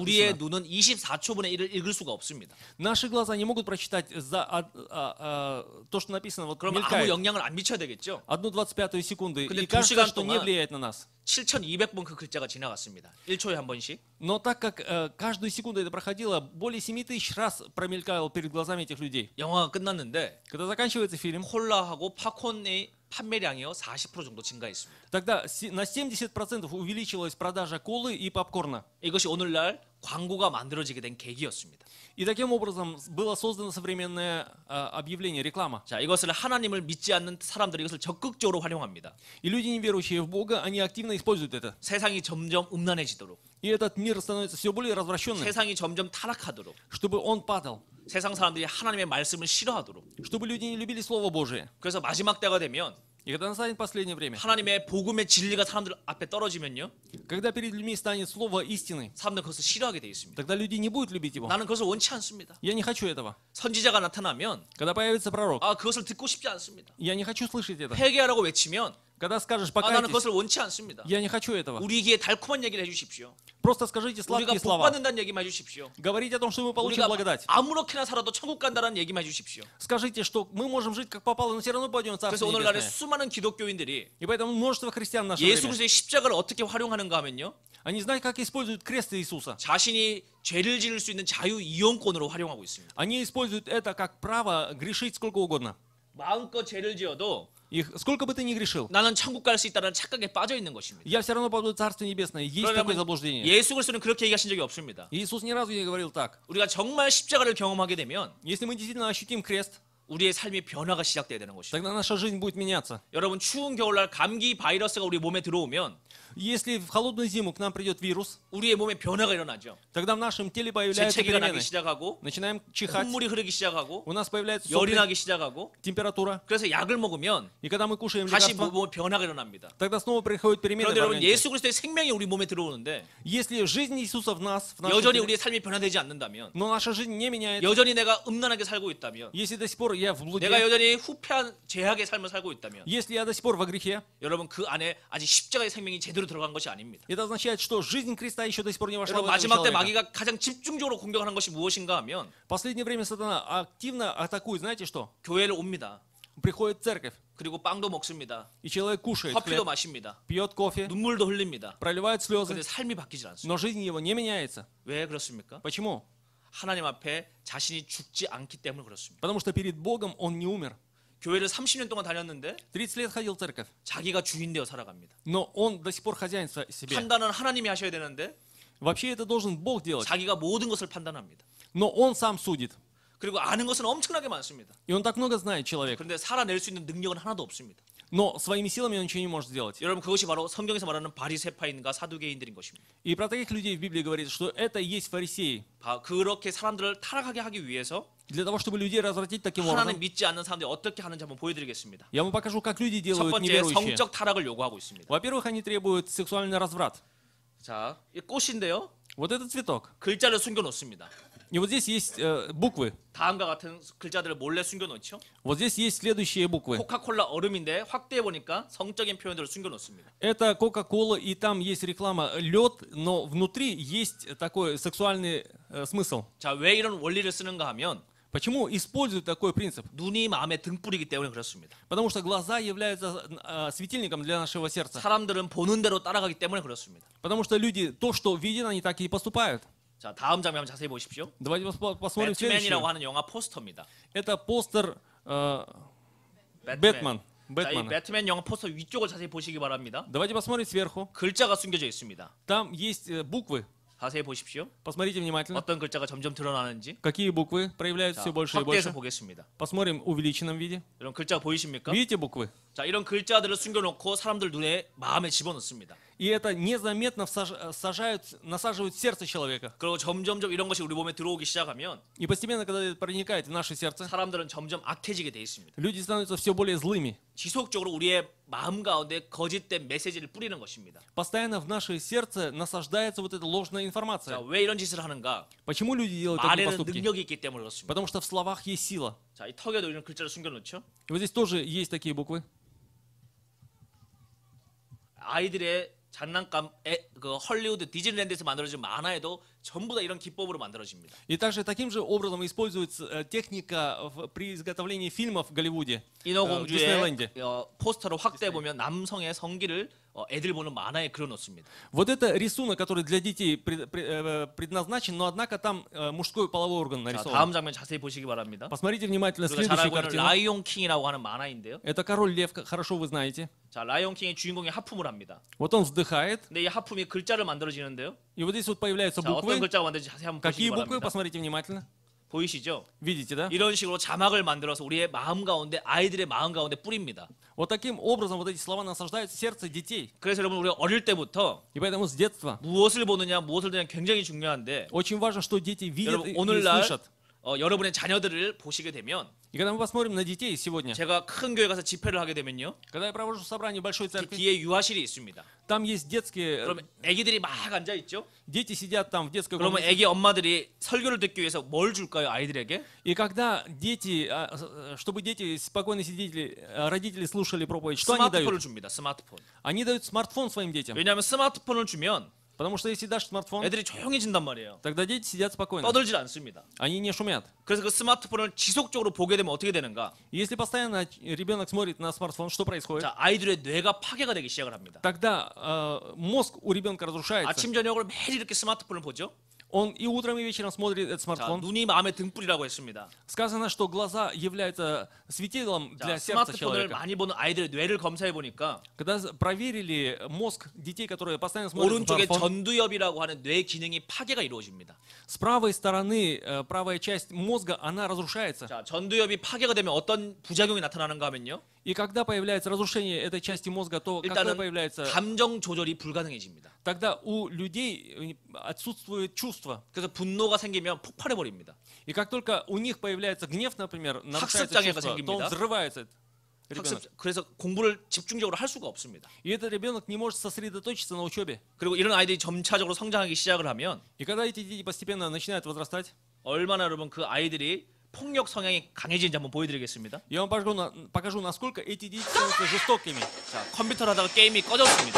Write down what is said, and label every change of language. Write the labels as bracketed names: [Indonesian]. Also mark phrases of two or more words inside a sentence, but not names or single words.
[Korean] 우리의 [Russian] написано. [Korean] 눈은 24초분의 1을 읽을 수가 없습니다. [Russian] Наши глаза не могут прочитать то, что написано, вот [Korean] 그럼 아무 [Russian] мелькает. [Korean] 영향을 안 미쳐야 되겠죠? [Russian] 1/25 секунды. [Korean] 근데 [Russian] И [Korean] 두 [Russian] кажется, [Korean] 시간 [Russian] что не [Korean] 동안 [Russian] влияет на нас. [Korean] 7,200번 그 글자가 지나갔습니다. 1초에 한 번씩. [Russian] Но так как каждую секунду это проходило, более 7000 раз промелькало перед глазами этих людей. [Korean] 영화가 끝났는데 [Russian] Когда заканчивается фильм, [Korean] 콜라하고 팝콘의 판매량이요 40% 정도 증가했습니다. [Russian] тогда на 70% увеличилась продажа колы и попкорна. [Korean] 이것이 오늘날 광고가 만들어지게 된 계기였습니다. [Russian] И таким образом было создано современное объявление, реклама. [Korean] 자, 이것을 하나님을 믿지 않는 사람들이 이것을 적극적으로 활용합니다. [Russian] И люди, не верующие в Бога, они активно используют это. [Korean] 세상이 점점 음란해지도록, [Russian] И этот мир становится все более развращенным, [Korean] 세상이 점점 타락하도록, [Russian] чтобы он падал, [Korean] 세상 사람들이 하나님의 말씀을 싫어하도록. [Russian] чтобы люди не любили Слово Божие. [Korean] 그래서 마지막 때가 되면 [Russian] И И когда настанет последнее время, [Korean] 하나님의 복음의 진리가 사람들 앞에 떨어지면요, [Russian] когда перед людьми станет слово истины, [Korean] 사람들 그것을 싫어하게 돼 있습니다. [Russian] тогда люди не будут любить его. [Korean] 나는 그것을 원치 않습니다. [Russian] Я не хочу этого. [Korean] 선지자가 나타나면 [Russian] Когда появится пророк, [Korean] 그것을 듣고 싶지 않습니다. [Russian] я не хочу слышать это. [Korean] 회개하라고 외치면 [Russian] Когда скажешь [Korean] 나는 [Russian] покайтесь, [Korean] 그것을 원치 않습니다. [Russian] я не хочу этого. [Korean] 우리 귀에 달콤한 얘기를 해주십시오. [Russian] Просто скажите [Korean] 우리가 [Russian] сладкие [Korean] 복 [Russian] слова. [Korean] 받는다는 얘기만 해주십시오. [Russian] Говорите о том, что мы получим [Korean] 우리가 [Russian] благодать. [Korean] 아무렇게나 살아도 천국 간다는 얘기만 해주십시오. [Russian] Скажите, что мы можем жить как попало, но все равно пойдем в [Korean] 그래서 [Russian] Царство [Korean] 오늘날에 [Russian] Небесное. [Korean] 수많은 기독교인들이 [Russian] И поэтому множество христиан в наше [Korean] 예수 [Russian] время, [Korean] 그리스도의 십자가를 어떻게 활용하는가 하면요, [Russian] они знают, как используют крест Иисуса. [Korean] 자신이 죄를 지을 수 있는 자유 이용권으로 활용하고 있습니다. [Russian] Они используют это как право грешить сколько угодно. [Korean] 마음껏 죄를 지어도 [Russian] Их, сколько бы ты ни грешил, [Korean] 나는 천국 갈 수 있다는 착각에 빠져 있는 것입니다. [Russian] я все равно попаду в Царство Небесное. Есть такое [Korean] 그러면 [Russian] заблуждение. [Korean] 예수 그리스도는 그렇게 얘기하신 적이 없습니다. [Russian] Иисус ни разу не говорил так. [Korean] 우리가 정말 십자가를 경험하게 되면 [Russian] Если мы действительно ощутим крест, [Korean] 우리의 삶의 변화가 시작돼야 되는 것입니다. [Russian] тогда наша жизнь будет меняться. [Korean] 여러분 추운 겨울날 감기 바이러스가 우리 몸에 들어오면 [Russian] Если в холодную зиму к нам придет вирус, [Korean] 우리의 몸에 변화가 일어나죠. [Russian] тогда в нашем теле появляются [Korean] 재채기가 나기 [Russian] перемены. [Korean] 시작하고 [Russian] Начинаем чихать, [Korean] 콧물이 흐르기 시작하고 [Russian] у нас появляется [Korean] 열이 [Russian] сопли, [Korean] 나기 시작하고 [Russian] температура. [Korean] 그래서 약을 먹으면 [Russian] И когда мы кушаем [Korean] 다시 [Russian] лекарства, [Korean] 몸에 변화가 일어납니다. [Russian] тогда снова приходят перемены. [Korean] 그런데 [Russian] в [Korean] 여러분 [Russian] организме. [Korean] 예수 그리스도의 생명이 우리 몸에 들어오는데 [Russian] Если жизнь Иисуса в нас, в нашем [Korean] 여전히 [Russian] теле, [Korean] 우리의 삶이 변화되지 않는다면, [Russian] но наша жизнь не меняется, [Korean] 여전히 내가 음란하게 살고 있다면, [Russian] если до сих пор я в блуде, [Korean] 내가 여전히 후패한 죄악의 삶을 살고 있다면, [Russian] если я до сих пор во грехе, [Korean] 여러분 그 안에 아직 십자가의 생명이 제대로 들어간 것이 아닙니다. [Russian] это означает, что жизнь Христа еще до сих пор не вошла в [Korean] 여러분 [Russian] этого [Korean] 마지막 때 [Russian] человека. [Korean] 마귀가 가장 집중적으로 공격하는 것이 무엇인가 하면 [Russian] В последнее время сатана активно атакует, знаете что? [Korean] 교회를 옵니다. [Russian] Приходит в церковь, [Korean] 그리고 빵도 먹습니다. [Russian] и человек кушает [Korean] 커피도 [Russian] хлеб, [Korean] 마십니다. [Russian] пьет кофе, [Korean] 눈물도 흘립니다. [Russian] проливает слезы, [Korean] 그런데 삶이 바뀌지 않습니다. [Russian] но жизнь его не меняется. [Korean] 왜 그렇습니까? [Russian] Почему? [Korean] 하나님 앞에 자신이 죽지 않기 때문에 그렇습니다. [Russian] Потому что перед Богом он не умер. [Korean] 교회를 30년 동안 다녔는데 [Russian] 30 лет ходил в церковь, [Korean] 자기가 주인 되어 살아갑니다. [Russian] но он до сих пор хозяин себе. [Korean] 판단은 하나님이 하셔야 되는데 [Russian] Вообще это должен Бог делать, [Korean] 자기가 모든 것을 판단합니다. [Russian] но он сам судит. [Korean] 그리고 아는 것은 엄청나게 많습니다. [Russian] И он так много знает, человек, [Korean] 그런데 살아낼 수 있는 능력은 하나도 없습니다. [Russian] но своими силами он ничего не может сделать. [Korean] 여러분 그것이 바로 성경에서 말하는 바리새파인과 사두개인들인 것입니다. [Russian] И про таких людей в Библии говорится, что это и есть фарисеи. [Korean] 그렇게 사람들을 타락하게 하기 위해서 [Russian] Для того, чтобы людей развратить таким [Korean] 하나님 [Russian] образом, [Korean] 믿지 않는 사람들이 어떻게 하는지 한번 보여드리겠습니다. [Russian] я вам покажу, как люди [Korean] 첫 [Russian] делают [Korean] 번째 [Russian] неверующие. [Korean] 성적 타락을 요구하고 있습니다. [Russian] Во-первых, они требуют сексуальный разврат. [Korean] 자, 이 꽃인데요. [Russian] Вот этот цветок. [Korean] 글자를 숨겨놓습니다. [Russian] И вот здесь есть буквы. [Korean] 다음과 같은 글자들을 몰래 숨겨놓죠. [Russian] Вот здесь есть следующие буквы. [Korean] 코카콜라 얼음인데 확대해 보니까 성적인 표현들을 숨겨놓습니다. [Russian] Это Кока-Кола, и там есть реклама лед, но внутри есть такой сексуальный смысл. [Korean] 자, 왜 이런 원리를 쓰는가 하면 [Russian] Почему используют такой принцип? [Korean] 눈이 마음의 등불이기 때문에 그렇습니다. [Russian] Потому что глаза являются светильником для нашего сердца. [Korean] 사람들은 보는 대로 따라가기 때문에 그렇습니다. [Russian] Потому что люди то, что видят, они так и поступают. [Korean] 자, 다음 장면 한번 자세히 보십시오. [Russian] Давайте посмотрим следующее. [Korean] 배트맨이라고 하는 영화 포스터입니다. [Russian] Это постер [Korean] 배트맨. [Russian] Бэтмен. [Korean] 자, 이 [Russian] Бэтмена. [Korean] 배트맨 영화 포스터 위쪽을 자세히 보시기 바랍니다. [Russian] Давайте посмотрим сверху. [Korean] 글자가 숨겨져 있습니다. [Russian] Там есть буквы. [Korean] 자세히 보십시오. [Russian] Посмотрите внимательно. [Korean] 어떤 글자가 점점 드러나는지. [Russian] Какие буквы проявляются [Korean] 자, [Russian] все больше и [Korean] 확대해서 [Russian] больше. [Korean] 보겠습니다. [Russian] Посмотрим в увеличенном виде. [Korean] 이런 글자 보이십니까? [Russian] Видите буквы? [Korean] 자, 이런 글자들을 숨겨놓고 사람들 눈에 마음에 집어넣습니다. [Russian] И это незаметно насаживают в сердце человека. [Korean] 그리고 점점점 이런 것이 우리 몸에 들어오기 시작하면 [Russian] И постепенно, когда это проникает в наше сердце, [Korean] 사람들은 점점 악해지게 돼 있습니다. [Russian] люди становятся все более злыми. [Korean] 지속적으로 우리의 마음 가운데 거짓된 메시지를 뿌리는 것입니다. [Russian] Постоянно в наше сердце насаждается вот эта ложная [Korean] 자, [Russian] информация. [Korean] 왜 이런 짓을 하는가? [Russian] Почему люди делают такие [Korean] 말에는 [Russian] поступки? [Korean] 능력이 있기 때문에 그렇습니다. [Russian] Потому что в словах есть сила. [Korean] 자, 이 턱에도 이런 글자를 숨겨놓죠. [Russian] И вот здесь тоже есть такие буквы. [Korean] 아이들의 장난감, 그 헐리우드 디즈니랜드에서 만들어진 만화에도 전부 다 이런 기법으로 만들어집니다. [Russian] И также таким же образом используется техника при изготовлении фильмов в Голливуде. в [Korean] 인어공주의 [Russian] Диснейленде. [Korean] 포스터를 확대해 보면 남성의 성기를 애들 보는 만화에 그려놓습니다. [Russian] Вот это рисунок, который для детей предназначен, но однако там мужской половой орган [Korean] 자, [Russian] нарисован. [Korean] 다음 장면 자세히 보시기 바랍니다. [Russian] Посмотрите внимательно [Korean] 우리가 잘 [Russian] следующую [Korean] 알고 있는 [Russian] картину. [Korean] 라이온 킹이라고 하는 만화인데요. [Russian] Это король лев, хорошо вы знаете. [Korean] 자, 라이온 킹의 주인공이 하품을 합니다. [Russian] Вот он вздыхает, [Korean] 근데 이 하품이 글자를 만들어지는데요. [Russian] и вот здесь вот появляются [Korean] 자, 어떤 [Russian] буквы. [Korean] 글자가 만들지 자세히 한번 [Russian] Какие [Korean] 보시기 [Russian] буквы? [Korean] 바랍니다. [Russian] Посмотрите внимательно. [Korean] 보이시죠? [Russian] Видите, да? [Korean] 이런 식으로 자막을 만들어서 우리의 마음 가운데 아이들의 마음 가운데 뿌립니다. [Russian] Вот таким образом вот эти слова насаждают в сердце детей. [Korean] 그래서 여러분 우리가 어릴 때부터 [Russian] И поэтому с детства [Korean] 무엇을 보느냐 무엇을 듣느냐 굉장히 중요한데 [Russian] очень важно, что дети видят [Korean] 여러분 [Russian] и [Korean] 오늘날 [Russian] слышат. [Korean] 여러분의 자녀들을 보시게 되면 [Russian] И когда мы посмотрим на детей сегодня, [Korean] 제가 큰 교회 가서 집회를 하게 되면요. [Russian] когда я провожу собрание в большой [Korean] 그 [Russian] церкви, [Korean] 뒤에 유아실이 있습니다. [Russian] там есть детские, [Korean] 그러면 아기들이 막 앉아 있죠. [Russian] дети сидят там в детской [Korean] 그러면 [Russian] комнате. [Korean] 아기 엄마들이 설교를 듣기 위해서 뭘 줄까요, 아이들에게? [Russian] И когда дети, чтобы дети спокойно сидели, родители слушали проповедь, что они [Korean] 스마트폰을 [Russian] дают? [Korean] 줍니다. 스마트폰. [Russian] Они дают смартфон своим детям. [Korean] 왜냐하면 스마트폰을 주면 [Russian] Потому что если дашь смартфон, [Korean] 애들이 조용해진단 말이에요. [Russian] тогда дети сидят спокойно. [Korean] 떠들질 않습니다. [Russian] Они не шумят. [Korean] 그래서 그 스마트폰을 지속적으로 보게 되면 어떻게 되는가? [Russian] И если постоянно ребенок смотрит на смартфон, что происходит? [Korean] 자, 아이들의 뇌가 파괴가 되기 시작을 합니다. [Russian] Тогда мозг у ребенка разрушается. [Korean] 아침 저녁으로 매일 이렇게 스마트폰을 보죠. [Russian] Он и утром, и вечером смотрит этот [Korean] 자, [Russian] смартфон. [Korean] 눈이 마음의 등불이라고 했습니다. [Russian] Сказано, что глаза являются светилом [Korean] 자, [Russian] для сердца [Korean] 스마트폰을 [Russian] человека. [Korean] 많이 보는 아이들의 뇌를 검사해 보니까 [Russian] Когда проверили мозг детей, которые постоянно смотрят [Korean] 오른쪽에 [Russian] смартфон, [Korean] 전두엽이라고 하는 뇌 기능이 파괴가 이루어집니다. [Russian] с правой стороны, правая часть мозга, она разрушается. [Korean] 자, 전두엽이 파괴가 되면 어떤 부작용이 나타나는가 하면요. [Russian] И когда появляется разрушение этой части мозга, то когда [Korean] 일단은 [Russian] появляется, [Korean] 감정 조절이 불가능해집니다. [Russian] тогда у людей отсутствует чувство. [Korean] 그래서 분노가 생기면 폭발해 버립니다. [Russian] И как только у них появляется гнев, например, нарушается [Korean] 학습장애가 [Russian] чувство, то [Korean] 생깁니다. [Russian] он взрывается. Ребенок. [Korean] 그래서 공부를 집중적으로 할 수가 없습니다. [Russian] И этот ребенок не может сосредоточиться на учебе. [Korean] 그리고 이런 아이들이 점차적으로 성장하기 시작을 하면 [Russian] И когда эти дети постепенно начинают возрастать, [Korean] 얼마나 여러분 그 아이들이 폭력 성향이 강해지는지 한번 보여드리겠습니다. [Russian] я вам покажу, насколько эти дети становятся жестокими. [Korean] 자, 컴퓨터를 하다가 게임이 꺼졌습니다.